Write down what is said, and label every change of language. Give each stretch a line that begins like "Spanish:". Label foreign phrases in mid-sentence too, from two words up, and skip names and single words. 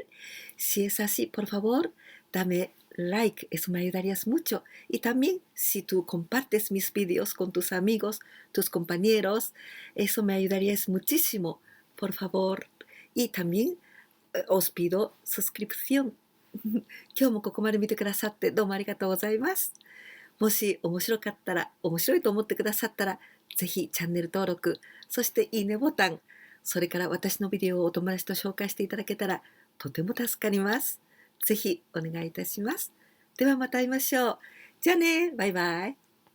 Spanish: Si es así, por favor, dame like, eso me ayudarías mucho. Y también si tú compartes mis videos con tus amigos, tus compañeros, eso me ayudarías muchísimo, por favor. Y también os pido suscripción.
Japanese: 今日もここまで見てくださってどうもありがとうございます。もし面白かったら、面白いと思ってくださったら、ぜひチャンネル登録、そしていいねボタン、それから私のビデオをお友達と紹介していただけたらとても助かります。ぜひお願いいたします。ではまた会いましょう。じゃあね、バイバイ。